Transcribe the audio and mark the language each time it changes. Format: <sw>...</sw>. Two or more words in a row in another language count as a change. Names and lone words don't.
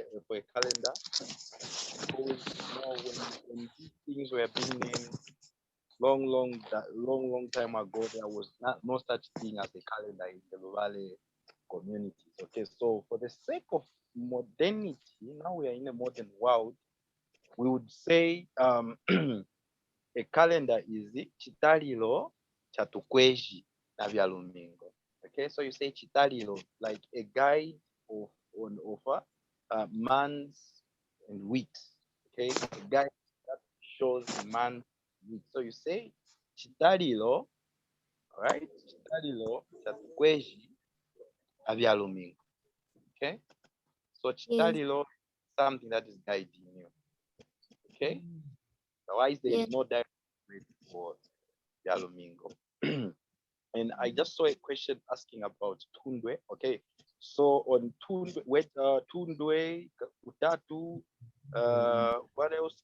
<en>Because when these things were being named long time ago, there was no such thing as a calendar in the Luvale communities. Okay, so for the sake of modernity, now we are in a modern world, we would say a calendar is</en> <lue>chitalilo chatukweji na vyalumingo.</lue> <en>Okay, so you say chitalilo, like a guide of months and weeks. Okay, a guide that shows months and weeks. So you say chitalilo, right?</en> <lue>Chitalilo chatukweji na vyalumingo.</lue> <en>Okay, so chitalilo is something that is guiding you. Okay, otherwise there is no direct way for vyalumingo. And I just saw a question asking about Tundwe. Okay, so on Tundwe, Tundwe, Utatu, what else?</en>